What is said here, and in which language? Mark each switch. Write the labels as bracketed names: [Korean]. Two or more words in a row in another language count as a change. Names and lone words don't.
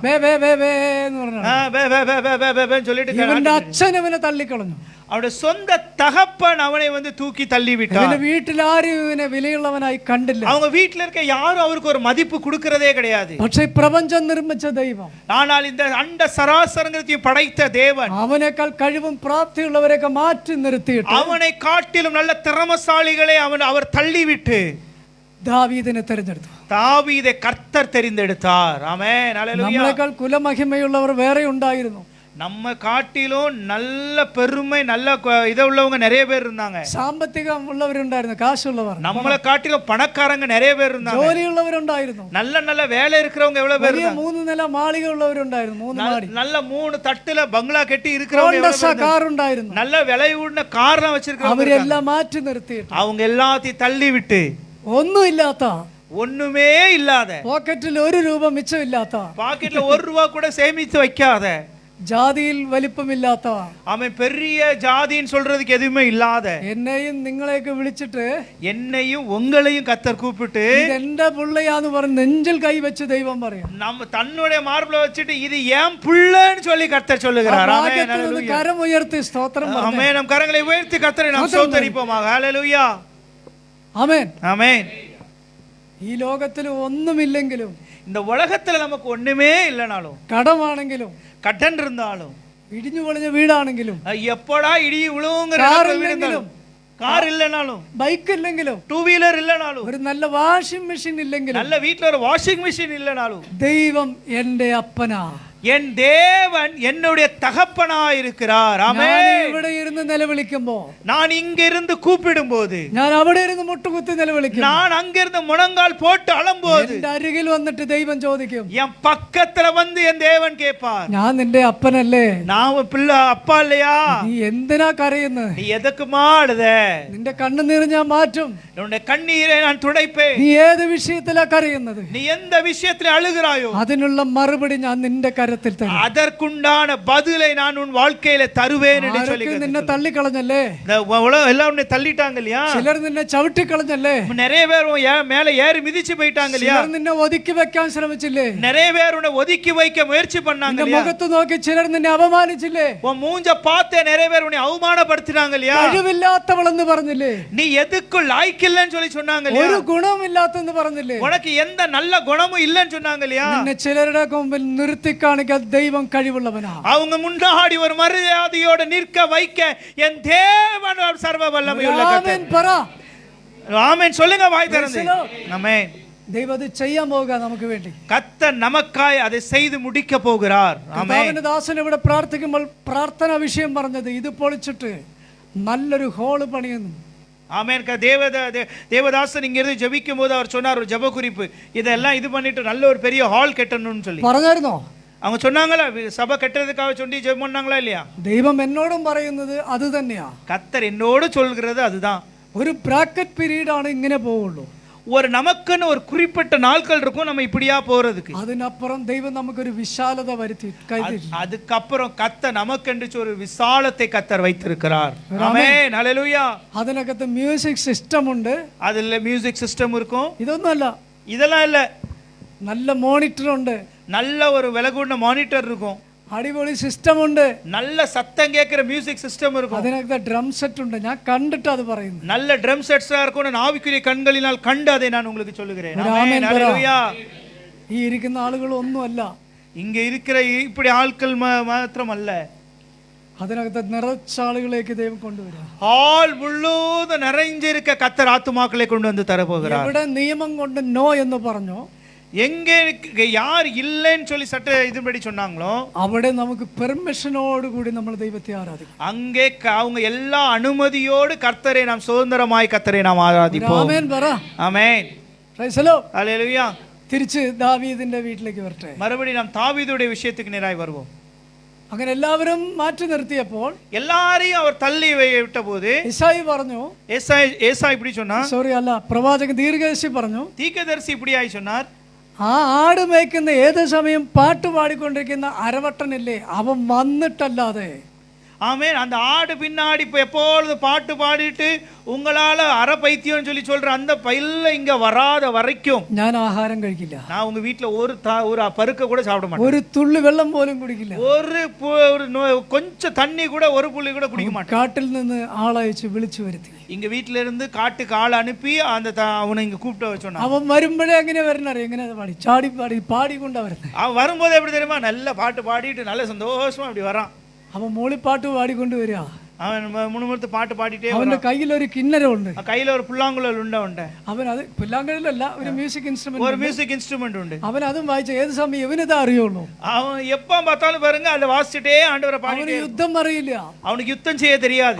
[Malayalam] വേ വേ വേ വേ എന്ന് പറഞ്ഞു. [Tamil] சொல்லிட்டு [Malayalam] ഇവന്റെ അച്ഛൻ ഇവനെ തള്ളിക്കളഞ്ഞു. [Tamil] அவருடைய சொந்த தகப்பன் அவனை வந்து தூக்கி தள்ளி விட்டார். [Malayalam] ഇവന്റെ വീട്ടിൽ ആരും ഇവനെ വിലയുള്ളവനായി കണ്ടില്ല. [Tamil] அவங்க வீட்டுல இருக்க யாரும் அவருக்கு ஒரு மதிப்பு கொடுக்கறதே கிடையாது. [Malayalam] പക്ഷേ പ്രപഞ്ചം നിർമ്മിച്ച ദൈവം, [Tamil] ஆனால் இந்த அண்ட சராசரங்கத்தையும் படைத்த தேவன் [Malayalam] അവനേക്കാൾ കഴിവും പ്രാപ്തിയുള്ളവരെയൊക്കെ മാറ്റി നിർത്തിയിട്ട് [Tamil] அவனை காட்டிலும் நல்ல திறமசாலிகளை அவர் தள்ளிவிட்டு [Malayalam] ദാവീദിനെ തെരഞ്ഞെടുത്തു. [Tamil] தாவீதை கர்த்தர் தெரிந்தெடுத்தார். ஆமென். ஹல்லேலூயா. [Malayalam] നമ്മളെക്കാൾ കുലമഹിമയുള്ളവർ വേറെ ഉണ്ടായിരുന്നു. [Tamil] நம்ம காட்டிலும் நல்ல பெருமை நல்ல இத உள்ளவங்க நிறைய பேர் இருந்தாங்க. [Malayalam] സാമ്പത്തികം ഉള്ളവരുണ്ടായിരുന്നു, കാശുള്ളവർ. [Tamil] நம்மளை காட்டிலும் பணக்காரங்க நிறைய பேர் இருந்தாங்க. [Malayalam] ജോലിയുള്ളവരുണ്ടായിരുന്നു. [Tamil] நல்ல வேலை இருக்கிறவங்க எவ்வளவு பேர் இருந்தாங்க. [Malayalam] 3 നില മാളിക ഉള്ളവരുണ്ടായിരുന്നു, 3 മാടി. [Tamil] நல்ல 3 தட்டுல பங்களா கட்டி இருக்கிறவங்க எவ்வளவு பேர் [Malayalam] കാർ ഉണ്ടായിരുന്നു. [Tamil] நல்ல விலை உள்ள கார்லாம் வச்சிருக்கவங்க. [Malayalam] അവരെല്ലാം മാറ്റി നിർത്തിയിട്ട് [Tamil] அவங்க எல்லாத்தையும் தள்ளி விட்டு [Malayalam] ഒന്നുമില്ലാത്ത, [Tamil] ஒண்ணுமே இல்லாத, [Malayalam] പോക്കറ്റിൽ 1 രൂപ മിച്ചമില്ലാത്ത, [Tamil] பாக்கெட்ல 1 ரூபாய் கூட சேமித்து வைக்காத, [Malayalam] ജാതിയിൽ വലിപ്പമില്ലാത്ത, [Tamil] அவன் பெரிய ஜாதின்னு சொல்றதுக்கு எதுவுமே இல்லாத [Malayalam] എന്നെയും നിങ്ങളെയൊക്കെ വിളിച്ചിട്ട് [Tamil] என்னையும் உங்களையும் கர்த்தர் கூப்பிட்டு [Malayalam] എന്റെ പുള്ളയാന്ന് പറഞ്ഞ് നെഞ്ചിൽ കൈവച്ച് ദൈവം പറയാം. [Tamil] நம்ம தன்னுடைய மார்பிள வச்சிட்டு இது ஏன் புள்ளன்னு சொல்லி கர்த்தர் சொல்லுகிறார். ஆமென். ஹல்லேலூயா. [Malayalam] കരം ഉയർത്തി സ്തോത്രം പറഞ്ഞു. [Tamil] ஆமென். நம் கரங்களை உயர்த்தி கர்த்தரை நாம் ஸ்தோத்திரிப்போமாக. ஹல்லேலூயா. [Malayalam] ആമേൻ. [Tamil] ஆமென். [Malayalam] ഈ ലോകത്തിൽ ഒന്നുമില്ലെങ്കിലും, [Tamil] இந்த உலகத்துல நமக்கு ஒண்ணுமே இல்லனாலும், [Malayalam] കടമാണെങ്കിലും, [Tamil] கடன் இருந்தாலும், [Malayalam] ഇടിഞ്ഞു പൊളിഞ്ഞ വീടാണെങ്കിലും, [Tamil] எப்படா இடி விழுவுங்கிற கார் இல்லனாலும், [Malayalam] ബൈക്ക് ഇല്ലെങ്കിലും, [Tamil] 2 வீலர் இல்லனாலும், [Malayalam] ഒരു നല്ല [English] washing machine [Malayalam] ഇല്ലെങ്കിലും, [Tamil] நல்ல வீட்ல ஒரு [English] washing machine [Tamil] இல்லனாலும், [Malayalam] ദൈവം എന്റെ അപ്പനാ, [Tamil] என் தேவன் என்னுடைய தகப்பனாயிருக்கிறார். [Malayalam] ഞാൻ [Tamil] ஆமென். [Malayalam] ഇവിടെ ഇരുന്ന് നിലവിളിക്കുമ്പോ, [Tamil] நான் இங்கிருந்து கூப்பிடும்போது, [Malayalam] ഞാൻ അവിടെ ഇരുന്ന് മുട്ടുകുത്തി നിലവിളിക്കും, [Tamil] நான் அங்கிருந்து முழங்கால் போட்டு அழும்போது, [Malayalam] എന്റെ അരികിൽ വന്നിട്ട് ദൈവം ചോദിക്കും, [Tamil] என் பக்கத்துல வந்து என் தேவன் கேட்பார், [Malayalam] ഞാൻ നിന്റെ അപ്പനല്ലേ, [Tamil] நான் உன் பிள்ளை அப்பா இல்லையா, [Malayalam] നീ എന്തിനാ കരയുന്നത്, [Tamil] நீ எதுக்குமா அழுத, [Malayalam] നിന്റെ കണ്ണുനീർ ഞാൻ മാറ്റും, [Tamil] உன்னுடைய கண்ணீரை நான் துடைப்பேன், [Malayalam] നീ ഏത് വിഷയത്തിലാ കരയുന്നത്, [Tamil] நீ எந்த விஷயத்துல அழுகிறாயோ [Malayalam] അതിനുള്ള மറുപടി ഞാൻ നിന്റെ കരത്തിൽ തരും. [Tamil] அதற்குண்டான பதிலை நான் உன் வாழ்க்கையில தருவேன் என்று சொல்லி [Malayalam] ആരൊക്കെ നിന്നെ തള്ളിക്കളഞ്ഞല്ലേ, [Tamil] இந்த உலகம் எல்லாம் உன்னை தள்ளிட்டாங்க இல்லையா, [Malayalam] ചിലർ നിന്നെ ചവിട്ടിക്കളഞ്ഞല്ലേ, [Tamil] நிறைய பேர் உன் மேல ஏறி மிதிச்சு போயிட்டாங்க இல்லையா, [Malayalam] ചിലർ നിന്നെ ഒതുക്കി വെക്കാൻ ശ്രമിച്ചില്ലേ, [Tamil] நிறைய பேர் உன்னை ஒதுக்கி வைக்க முயற்சி பண்ணாங்க [Malayalam] നിന്റെ [Tamil] இல்லையா, [Malayalam] മുഖത്ത് നോക്കി ചിലർ നിന്നെ അപമാനിച്ചില്ലേ, [Tamil] உன் மூஞ்ச பார்த்தே நிறைய பேர் உன்னை அவமானப்படுத்தினாங்க இல்லையா, [Malayalam] കഴിവില്ലാത്തവളെന്ന് പറഞ്ഞില്ലേ, [Tamil] நீ எதுக்கும் லாய்க்கில்லைன்னு சொல்லி சொன்னாங்க இல்லையா, [Malayalam] ഒരു ഗുണമില്ലാത്തെന്ന് പറഞ്ഞില്ലേ, [Tamil] உனக்கு எந்த நல்ல குணமும் இல்லைன்னு சொன்னாங்க இல்லையா, [Malayalam] നിന്നെ ചിലരുടെ മുമ്പിൽ നിർത്തി കാണിക്കാൻ ദൈവം കഴിവുള്ളവനാ. [Tamil] அவங்க முன்னாடி ஒரு மரியாதையோட நிற்க வைக்க என் தேவன் ஒரு சர்வ வல்லமையுள்ள [Malayalam] ആമേൻ പറ. [Tamil] ஆமென் சொல்லுங்க வாய் திறந்து. ஆமென். [Malayalam] ദൈവം അത് ചെയ്യാൻ പോകുക നമുക്ക് വേണ്ടി. [Tamil] கர்த்தர் நமக்காய் அதை செய்து முடிக்க போகிறார். ஆமென். [Malayalam] കർത്താവിന്റെ ദാസൻ ഇവിടെ പ്രാർത്ഥിക്കുമ്പോൾ പ്രാർത്ഥന വിഷയം പറഞ്ഞത് ഇത് പൊളിച്ചിട്ട് നല്ലൊരു ഹോള് പണിയുന്നു. [Tamil] ஆமென். தேவதாசன் இங்க இருந்து ஜெபிக்கும் போது அவர் சொன்னார் ஒரு ஜெப குறிப்பு, இதெல்லாம் இது பண்ணிட்டு நல்ல ஒரு பெரிய ஹால் கட்டணும்னு சொல்லி [Malayalam] പറഞ്ഞായിരുന്നോ? [Tamil] அவங்க சொன்னாங்களா, சபை கட்டுறதுக்காக சொல்லி ஜெபம் பண்ணாங்களா இல்லையா? [Malayalam] ദൈവം എന്നോടും പറയുന്നത് അത് തന്നെയാ. [Tamil] கர்த்தர் என்னோடு சொல்கிறது அதுதான். [Malayalam] ഒരു [English] bracket period [Malayalam] ആണ് ഇങ്ങനെ പോവുള്ളൂ. [Tamil] ஒரு நமக்குன்னு ஒரு குறிப்பிட்ட நாட்கள் இருக்கும் நம்ம இப்படியா போறதுக்கு. [Malayalam] അതിനപ്പുറം ദൈവം നമുക്കൊരു വിശാലത വരുത്തി കരുതി. [Tamil] அதுக்கப்புறம் கர்த்தர் நமக்கென்று ஒரு விசாலத்தை கர்த்தர் வைத்திருக்கிறார். ஆமென். ஹalleluya. [Malayalam] അതിനകത്ത് [English] music system [Malayalam] ഉണ്ട്. [Tamil] அதுல [English] music system [Tamil] இருக்கும். [Malayalam] ഇതൊന്നുമല്ല, [Tamil] இதெல்லாம் இல்ல. [Malayalam] നല്ല മോണിറ്റർ ഉണ്ട്, [Tamil] நல்ல ஒரு விலகுண்ட மானிட்டர் இருக்கும், [Malayalam] അടിപൊളി സിസ്റ്റം ഉണ്ട്, [Tamil] நல்ல சத்தம் கேட்கிற [English] music system [Tamil] இருக்கும், [Malayalam] അതിനകത്ത് [English] drum set [Malayalam] ഉണ്ട്. ഞാൻ കണ്ടിട്ട് അത് പറയുന്നു. [Tamil] நல்ல [English] drum sets [Tamil] இருக்கும். நான் ஆவிக்குரிய கண்களினால் கண்டு அதை நான் உங்களுக்கு சொல்லுகிறேன். ஒரு ஆமென். [Malayalam] ஆமென் പറ. [Tamil] ஹalleluya. [Malayalam] ഈ ഇരിക്കുന്ന ആളുകൾ ഒന്നുമല്ല, [Tamil] இங்க இருக்கிற இப்படி ஆட்கள் மாத்திரம் அல்ல, [Malayalam] അതിനകത്ത് നിറച്ച ആളുകളേക്ക് ദൈവം കൊണ്ടുവരിക. [Tamil] ஹால் முழுவதும் நிறைஞ்சிருக்க கர்த்தர் ஆத்துமாக்களை கொண்டு வந்து தர போகிறார். [Malayalam] എവിടെ നിയമം കൊണ്ട് നോ എന്ന് പറഞ്ഞോ, [Tamil] எங்கே யார் இல்லைன்னு சொல்லி சட்ட இதுபடி சொன்னாங்களோ [Malayalam] അവിടെ നമുക്ക് പെർമിഷനോട് കൂടി നമ്മൾ ദൈവത്തെ ആരാധിക്കും. [Tamil] அங்கே அவங்க எல்லா அனுமதியோடு கர்த்தரை நாம் சுதந்திரமாய் கர்த்தரை நாம் ஆராதிப்போம். [Malayalam] ആമേൻ പറ. [Tamil] ஆமென். [English] praise the lord. [Tamil] ஹalleluya. [Malayalam] തിരിച്ച് ദാവീദിന്റെ വീട്ടിലേക്ക് വരട്ടെ. [Tamil] மறுபடி நாம் தாவீதுடைய விஷயத்துக்கு நேராய் வருவோம். [Malayalam] അങ്ങനെ എല്ലാവരും മാറ്റി നിർത്തിയപ്പോൾ [Tamil] எல்லாரையும் அவர் தள்ளி விட்ட போது [Malayalam] ഇശായി പറഞ്ഞു, [Tamil] ஏசாய் இப்படி சொன்னா, [Malayalam] സോറി അല്ല, പ്രവാചകൻ ദീർഘദർശി പറഞ്ഞു, [Tamil] தீர்க்கதரிசி இப்படியாய் சொன்னார், [Malayalam] ആ ആട് മേയ്ക്കുന്ന ഏത് സമയം പാട്ട് പാടിക്കൊണ്ടിരിക്കുന്ന അരവട്ടനില്ലേ, അവൻ വന്നിട്ടല്ലാതെ. [Tamil] ஆமென். அந்த ஆடு பின்னாடி இப்ப எப்பொழுது பாட்டு பாடிட்டு உங்களால அரை பைத்தியம் சொல்லி சொல்ற அந்த பையில இங்க வராத வரைக்கும் [Malayalam] ഞാൻ ആഹാരം കഴിക്കില്ല, [Tamil] நான் உங்க வீட்டுல ஒரு பருக்க கூட சாப்பிட மாட்டேன், [Malayalam] ഒരു തുള്ളി വെള്ളം പോലും കുടിക്കില്ല, [Tamil] கொஞ்சம் தண்ணி கூட ஒரு புள்ளி கூட குடிக்க மாட்டேன். [Malayalam] കാട്ടിൽ നിന്ന് ആളയച്ച് വിളിച്ചു വരുത്തി. [Tamil] இங்க வீட்டுல இருந்து காட்டுக்கு ஆள் அனுப்பி அந்த அவனை இங்க கூப்பிட்டு சொன்னான். [Malayalam] അവൻ വരുമ്പോഴേ എങ്ങനെ വരണറിയ, എങ്ങനെ പാടി ചാടി പാടി പാടിക്കൊണ്ടാ വരുന്നത്. [Tamil] அவன் வரும்போது எப்படி தெரியுமா, நல்ல பாட்டு பாடிட்டு நல்ல சந்தோஷமா அப்படி வரான். [Malayalam] അവൻ മൂളിപ്പാട്ട് പാടിക്കൊണ്ട് വരിക. [Tamil] அவன் முணுமுணுத்து பாட்டு பாடிட்டே [Malayalam] അവന്റെ കയ്യിൽ ഒരു കിന്നരമുണ്ട്, [Tamil] கையில ஒரு புல்லாங்குழல் உண்டு, [Malayalam] അവൻ അത് പുല്ലാങ്കളിലല്ല, ഒരു മ്യൂസിക് [Tamil] ஒரு [Malayalam] ഇൻസ്ട്രുമെന്റ്, [English] music instrument [Tamil] உண்டு. [Malayalam] അവൻ അതും വായിച്ച ഏത് സമയം ഇവനിതാ അറിയുള്ളൂ. [Tamil] அவன் எப்ப பார்த்தாலும் பாருங்க அதை வாசிச்சுட்டே ஆண்டவரை [Malayalam] അവന് [Tamil] பாடிட்டே. [Malayalam] യുദ്ധം അറിയില്ല. [Tamil] அவனுக்கு யுத்தம் செய்ய தெரியாது.